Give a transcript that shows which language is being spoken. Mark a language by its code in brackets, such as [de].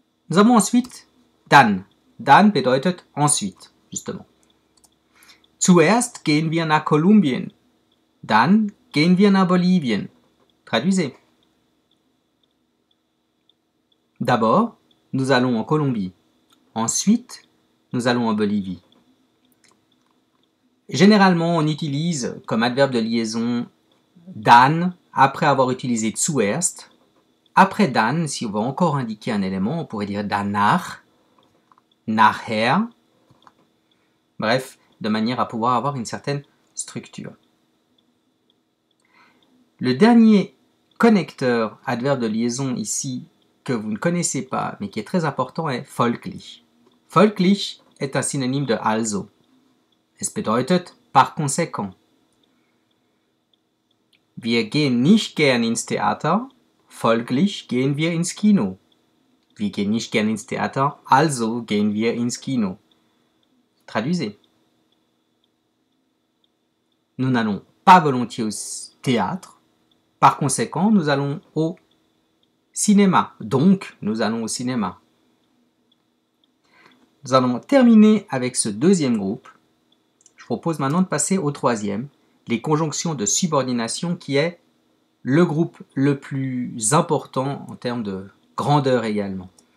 [fr] Nous avons ensuite dann. [de] Dann bedeutet [fr] ensuite, justement. [de] Zuerst gehen wir nach Kolumbien. Dann gehen wir nach Bolivien. [fr] Traduisez. D'abord, nous allons en Colombie. Ensuite, nous allons en Bolivie. Généralement, on utilise comme adverbe de liaison dann après avoir utilisé zuerst. Après dann, si on veut encore indiquer un élément, on pourrait dire danach, nachher. Bref, de manière à pouvoir avoir une certaine structure. Le dernier connecteur adverbe de liaison ici que vous ne connaissez pas, mais qui est très important, est folglich. Folglich est un synonyme de also. [de] Es bedeutet [fr] par conséquent. [de] Wir gehen nicht gern ins Theater, folglich gehen wir ins Kino. Wir gehen nicht gern ins Theater, also gehen wir ins Kino. [fr] Traduisez. Nous n'allons pas volontiers au théâtre, par conséquent, nous allons au cinéma. Donc, nous allons au cinéma. Nous allons terminer avec ce deuxième groupe. Je propose maintenant de passer au troisième, les conjonctions de subordination, qui est le groupe le plus important en termes de grandeur également.